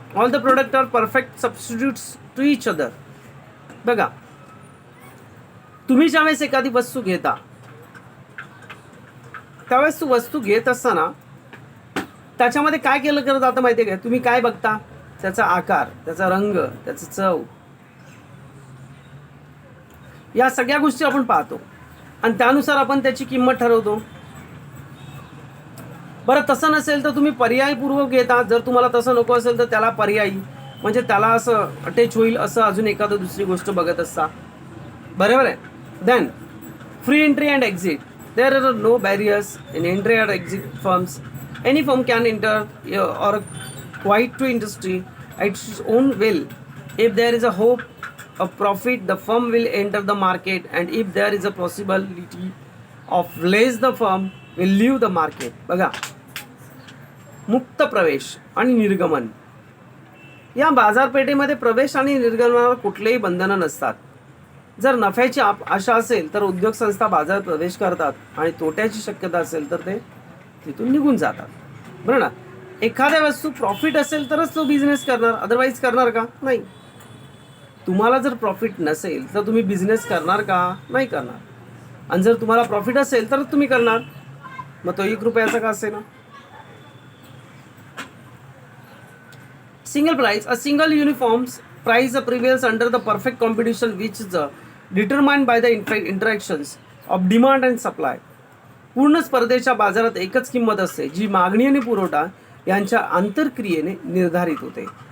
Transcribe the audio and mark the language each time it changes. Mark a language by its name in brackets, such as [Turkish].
[English] All the products are perfect substitutes to each other. [Marathi] बघा, तुम्ही ज्यावेळेस एखादी वस्तू घेता त्यावेळेस तू वस्तू घेत असताना त्याच्यामध्ये काय केलं जातं माहिती आहे का? तुम्ही काय बघता? त्याचा आकार, त्याचा रंग, त्याचं चव, या सगळ्या गोष्टी आपण पाहतो आणि त्यानुसार आपण त्याची किंमत ठरवतो. बरं तसं नसेल तर तुम्ही पर्यायपूर्वक घेता. जर तुम्हाला तसं नको असेल तर त्याला पर्यायी, म्हणजे त्याला असं अटॅच होईल असं अजून एखादं दुसरी गोष्ट बघत असता. बरोबर आहे. [English] Then free entry and exit. There are no barriers in entry or exit firms. Any firm can enter or quite to industry at its own will. If there is a hope of profit, the firm will enter the market, and if there is a possibility of less, the firm will leave the market. [Marathi] बघा, मुक्त प्रवेश आणि निर्गमन. या बाजारपेठेमध्ये प्रवेश आणि निर्गमनावर कुठलेही बंधनं नसतात. जर नफ्याची आशा असेल तर उद्योग संस्था बाजारात प्रवेश करतात आणि तोट्याची शक्यता असेल तर ते तिथून निघून जातात. बरं ना. एखाद्या वस्तू प्रॉफिट असेल तरच तो बिझनेस करणार, अदरवाईज करणार का? नाही. तुम्हाला जर प्रॉफिट नसेल तर तुम्ही बिझनेस करणार का? नाही करणार. आणि जर तुम्हाला प्रॉफिट असेल तर तुम्ही करणार, मग तो 1 रुपयाचा का असेल ना. [English] Single price. A single uniform price prevails under the perfect competition which is determined by the interactions of demand and supply. [Marathi] पूर्ण स्पर्धेच्या बाजारात एकच किंमत असते जी मागणी आणि पुरवठा यांच्या आंतरक्रियेने निर्धारित होते.